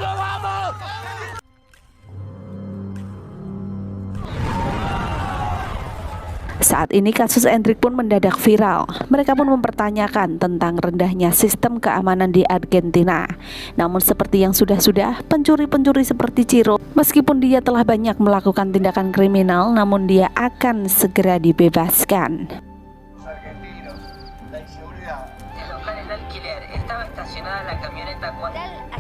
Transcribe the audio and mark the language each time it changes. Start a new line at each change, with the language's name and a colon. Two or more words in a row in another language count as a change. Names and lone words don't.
Indonesian: Saat ini kasus Hendrik pun mendadak viral. Mereka pun mempertanyakan tentang rendahnya sistem keamanan di Argentina. Namun seperti yang sudah-sudah, pencuri-pencuri seperti Ciro, meskipun dia telah banyak melakukan tindakan kriminal, namun dia akan segera dibebaskan.
Spanish: El local en alquiler estaba estacionada la camioneta cuando